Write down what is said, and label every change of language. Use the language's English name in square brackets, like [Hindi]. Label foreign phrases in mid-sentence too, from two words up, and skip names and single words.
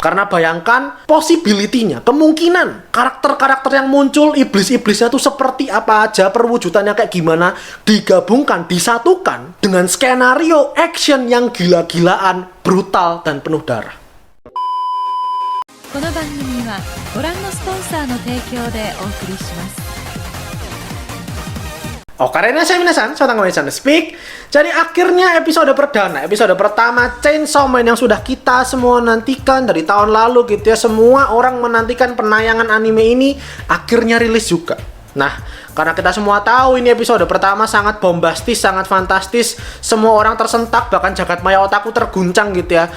[Indonesian] Karena bayangkan possibility-nya, kemungkinan karakter-karakter yang muncul, iblis-iblisnya tuh seperti apa aja, perwujudannya kayak gimana, digabungkan, disatukan dengan skenario action yang gila-gilaan, brutal, dan penuh darah. [Japanese] この番組はご覧のスポンサーの提供でお送りします。 [Indonesian] Karena saya minasan, saya Tanggapan Speak. Jadi akhirnya episode perdana, episode pertama Chainsaw Man yang sudah kita semua nantikan dari tahun lalu gitu ya. Semua orang menantikan penayangan anime ini akhirnya rilis juga. Nah, karena kita semua tahu ini episode pertama sangat bombastis, sangat fantastis, semua orang tersentak, bahkan jagat maya otaku terguncang gitu ya.